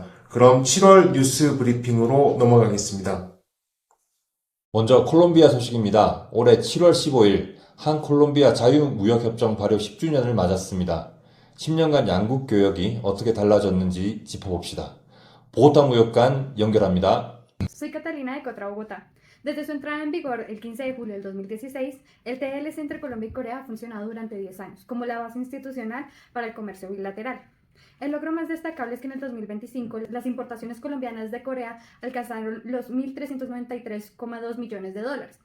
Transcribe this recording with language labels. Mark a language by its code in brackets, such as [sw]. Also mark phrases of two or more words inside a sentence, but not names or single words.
[ko] 그럼 7월 뉴스 브리핑으로 넘어가겠습니다. 먼저 콜롬비아 소식입니다. 올해 7월 15일 한 콜롬비아 자유무역협정 발효 10주년을 맞았습니다. 10년간 양국 교역이 어떻게 달라졌는지 짚어봅시다. 보고타 무역관 연결합니다. [es] Soy Catalina de Cotra, Bogotá. Desde su entrada en vigor el 15 de julio del 2016, el TLC entre Colombia y Corea ha funcionado durante 10 años como la base institucional para el comercio bilateral. El logro más destacable es que en el 2025 las importaciones colombianas de Corea alcanzaron los 1.393,2 millones de dólares.